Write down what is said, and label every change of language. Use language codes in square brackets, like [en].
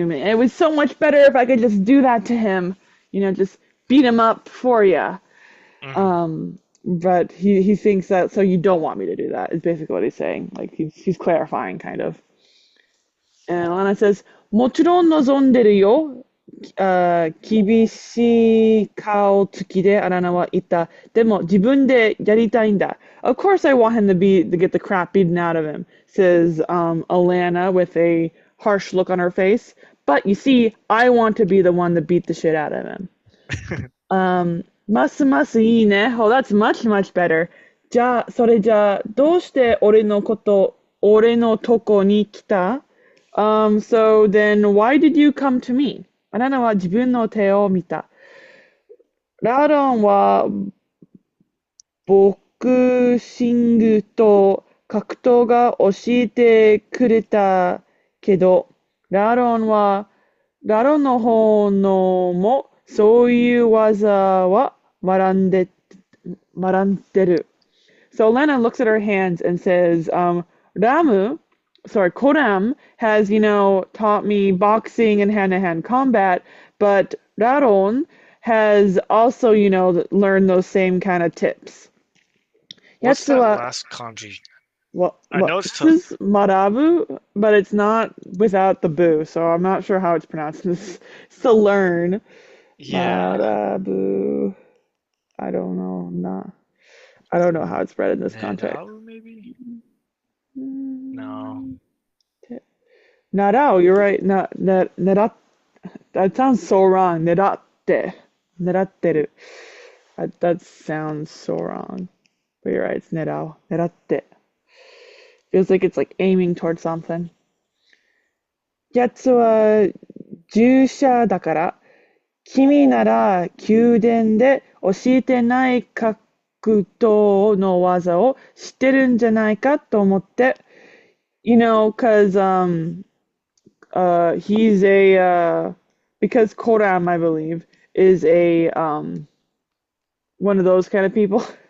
[en] It was so much better if I could just do that to him. Just beat him up for you. Hmm. But he thinks that, so you don't want me to do that, is basically what he's saying. Like, he's clarifying, kind of. And Alanna says, [ja] もちろん望んでるよ。厳しい顔つきでアラナは言った。でも自分でやりたいんだ. [en] Of course I want him to get the crap beaten out of him, says Alanna with a harsh look on her face. But you see, I want to be the one to beat the shit out of him. [ja] ますますいいね. [en] Oh, that's much, much better. [ja] それじゃあ、どうして俺のとこに来た? [en] So then why did you come to me? [ja] あなたは自分の手を見た。ラロンはボクシングと格闘が教えてくれたけど、ラロンの方のもそういう技は学んでる。 [en] So Alanna looks at her hands and says, Koram has, taught me boxing and hand-to-hand combat, but Raron has also, learned those same kind of tips. What's that [ja] Yatsu [en] last kanji? I well, know it's this is Marabu, but it's not without the boo, so I'm not sure how it's pronounced. This is to learn. yeah. Marabu. I don't know. I don't know how it's read in this context. Nedao, maybe? No. Narao, you're right. Nerat. That sounds so wrong. Neratte. Neratteru. That sounds so wrong. But you're right. It's nerao. Neratte. Feels like it's like aiming towards something. [ja] やつは従者だから、君なら宮殿で教えてない格闘の技を知ってるんじゃないかと思って、 [en] because he's because Koram, I believe, is a one of those kind of people.